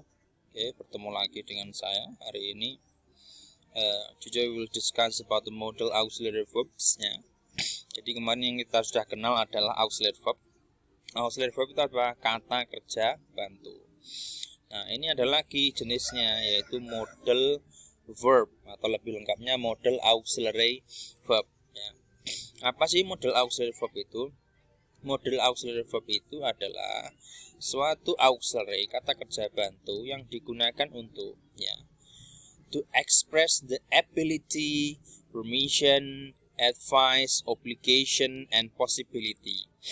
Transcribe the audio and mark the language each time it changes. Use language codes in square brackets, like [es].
[id] Oke, bertemu lagi dengan saya hari ini. [en] Today we will discuss about the model auxiliary verbs. [id] Ya. Jadi kemarin yang kita sudah kenal adalah auxiliary verb. Auxiliary verb itu adalah kata kerja bantu. Nah, ini ada lagi jenisnya, yaitu model verb atau lebih lengkapnya model auxiliary verb. Ya. Apa sih model auxiliary verb itu? Model auxiliary verb itu adalah suatu auxiliary kata kerja bantu yang digunakan untuk [en] to express the ability, permission, advice, obligation, and possibility.